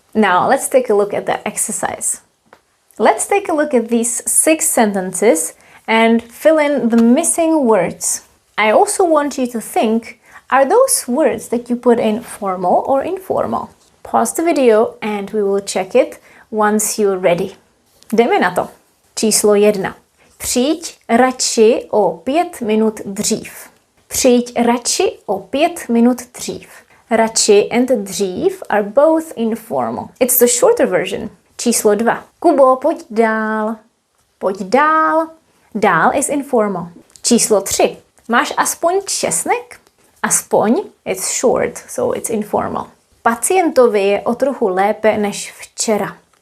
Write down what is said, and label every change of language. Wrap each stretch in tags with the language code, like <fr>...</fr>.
<en>Now, let's take a look at that exercise. Let's take a look at these 6 sentences and fill in the missing words. I also want you to think, are those words that you put in formal or informal? Pause the video and we will check it once you're ready.</en> <cs>Jdeme na to. Číslo 1. Přijď radši o 5 minut dřív. Přijď radši o 5 minut dřív.</cs> <en>Radši and dřív are both informal. It's the shorter version.</en> <cs>Číslo 2. Kubo, pojď dál. Pojď dál. Dál is informal. Číslo 3. Máš aspoň česnek? Aspoň, it's short, so it's informal. Pacientovi je o trochu lépe než včera.</cs>